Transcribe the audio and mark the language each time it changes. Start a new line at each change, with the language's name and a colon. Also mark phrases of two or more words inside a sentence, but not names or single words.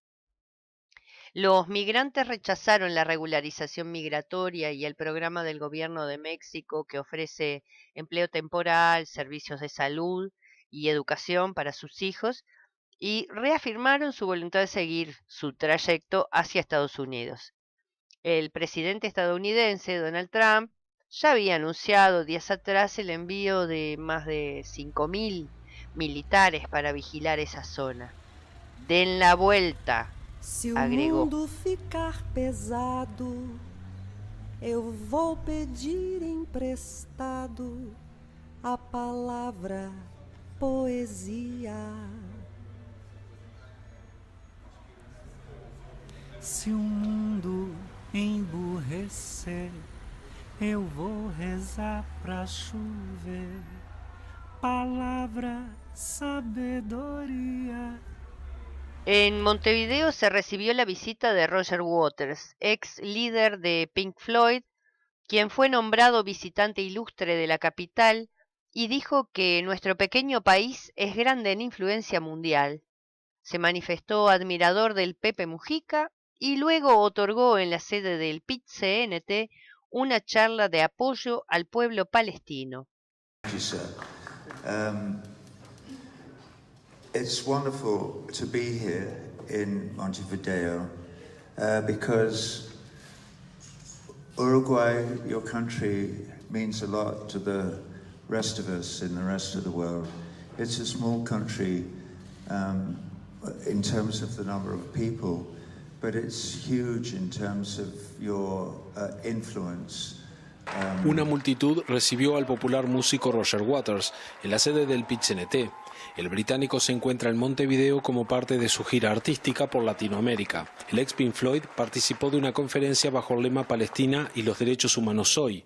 Spanish: Los migrantes rechazaron la regularización migratoria y el programa del gobierno de México que ofrece empleo temporal, servicios de salud y educación para sus hijos, y reafirmaron su voluntad de seguir su trayecto hacia Estados Unidos. El presidente estadounidense, Donald Trump, ya había anunciado días atrás el envío de más de 5.000 militares para vigilar esa zona. Den la vuelta, agregó.
Portuguese: Se o mundo ficar pesado, eu vou pedir emprestado a palavra poesia. Se o mundo emburrecer, eu vou rezar pra chover. Palavra, sabedoria.
Spanish: En Montevideo se recibió la visita de Roger Waters, ex líder de Pink Floyd, quien fue nombrado visitante ilustre de la capital y dijo que nuestro pequeño país es grande en influencia mundial. Se manifestó admirador del Pepe Mujica y luego otorgó en la sede del PIT-CNT una charla de apoyo al pueblo palestino.
English: It's wonderful to be here in Montevideo because Uruguay, your country, means a lot to the rest of us in the rest of the world. It's a small country in terms of the number of people, but it's huge in terms of your influence.
Spanish: Una multitud recibió al popular músico Roger Waters en la sede del PIT-CNT. El británico se encuentra en Montevideo como parte de su gira artística por Latinoamérica. El ex Pink Floyd participó de una conferencia bajo el lema Palestina y los derechos humanos hoy.